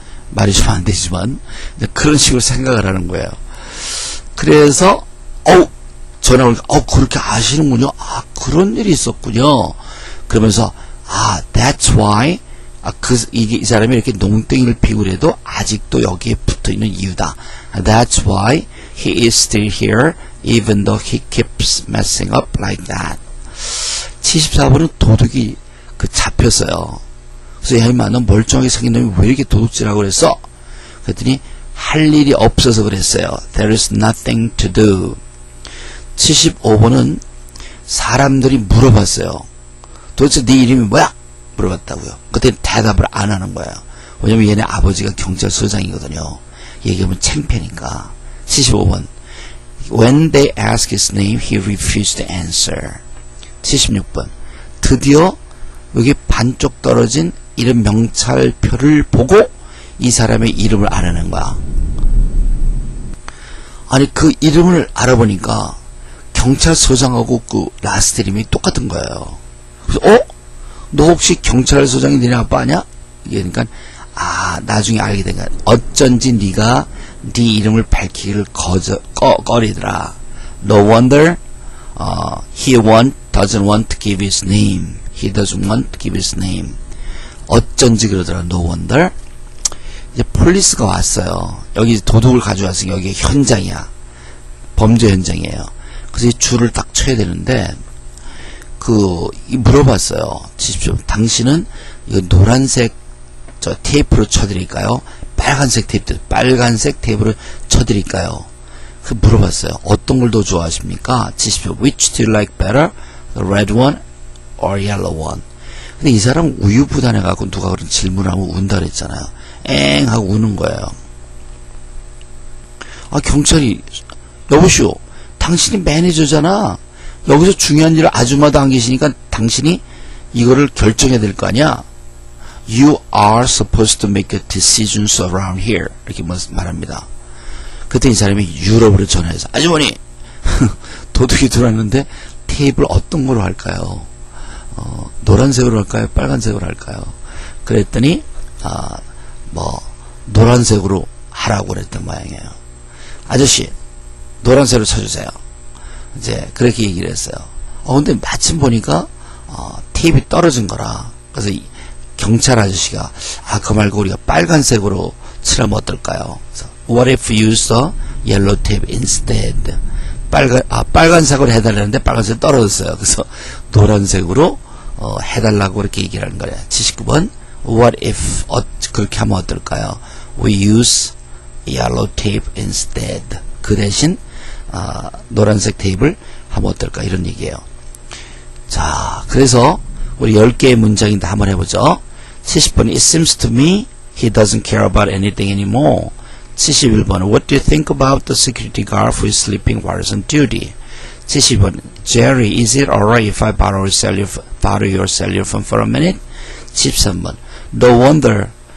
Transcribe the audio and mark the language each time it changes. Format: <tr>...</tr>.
<ko>말이 좀 안 되지만 그런 식으로 생각을 하는 거예요. 그래서 전화를 그렇게 아시는군요. 그런 일이 있었군요. 그러면서</ko> <en>that's why</en> <ko>이 사람이 이렇게 농땡이를 피고 그래도 아직도 여기에 붙어있는 이유다.</ko> <en>That's why he is still here even though he keeps messing up like that.</en> <ko>74번은 도둑이 잡혔어요. 그래서 야 임마 너 멀쩡하게 생긴 놈이 왜 이렇게 도둑질하고 그랬어? 그랬더니 할 일이 없어서 그랬어요.</ko> <en>There is nothing to do.</en> <ko>75번은 사람들이 물어봤어요. 도대체 네 이름이 뭐야? 물어봤다고요. 그때 대답을 안 하는 거예요. 왜냐면 얘네 아버지가 경찰서장이거든요. 얘기하면 창피하니까. 75번.</ko> <en>When they asked his name, he refused to answer.</en> <ko>76번. 드디어 여기 반쪽 떨어진 이름 명찰표를 보고 이 사람의 이름을 알아낸 거야. 아니 그 이름을 알아보니까 경찰서장하고 그 라스트 이름이 똑같은 거예요. 그래서 너 혹시 경찰서장이 너네 아빠 아냐? 그러니까 나중에 알게 된 거야. 어쩐지 네가 네 이름을 밝히기를 꺼리더라.</ko> <en>No wonder he doesn't want to give his name. He doesn't want to give his name.</en> <ko>어쩐지 그러더라.</ko> <en>No wonder.</en> <ko>이제 폴리스가 왔어요. 여기 도둑을 가져왔으니까 여기 현장이야. 범죄 현장이에요. 그래서 이 줄을 딱 쳐야 되는데 물어봤어요. 70점. 당신은 이거 노란색 테이프로 쳐드릴까요? 빨간색 테이프로 쳐드릴까요? 그 물어봤어요. 어떤 걸 더 좋아하십니까? 70점.</ko> <en>Which do you like better? The red one or yellow one?</en> <ko>근데 이 사람 우유부단해갖고 누가 그런 질문을 하면 운다 그랬잖아요. 엥 하고 우는 거예요. 경찰이 여보시오, 당신이 매니저잖아. 여기서 중요한 일을 아줌마도 안 계시니까 당신이 이거를 결정해야 될 거 아니야.</ko> <en>You are supposed to make a decisions around here.</en> <ko>이렇게 말합니다. 그때 이 사람이 유럽으로 전화해서 아주머니 도둑이 들어왔는데 테이블 어떤 걸로 할까요? 노란색으로 할까요? 빨간색으로 할까요? 그랬더니 노란색으로 하라고 그랬던 모양이에요. 아저씨 노란색으로 쳐주세요. 이제 그렇게 얘기를 했어요. 근데 마침 보니까 테이프가 떨어진 거라. 그래서 경찰 아저씨가 그거 말고 우리가 빨간색으로 칠하면 어떨까요? 그래서</ko> <en>What if you use the yellow tape instead?</en> <ko>빨간색으로 해달라는데 빨간색 떨어졌어요. 그래서 노란색으로 해달라고 그렇게 얘기를 하는 거예요. 79번.</ko> <en>What if</en> <ko>그렇게 하면 어떨까요?</ko> <en>We use yellow tape instead.</en> <ko>그 대신 노란색 테이프를 하면 어떨까 이런 얘기예요. 자, 그래서 우리 10개의 문장인데 한번 해보죠. 70번.</ko> <en>It seems to me he doesn't care about anything anymore.</en> <ko>71번.</ko> <en>What do you think about the security guard who is sleeping while on duty?</en> <ko>70번.</ko> <en>Jerry, is it alright if I borrow your cellular phone for a minute?</en> <ko>73번.</ko> <en>No wonder.</en>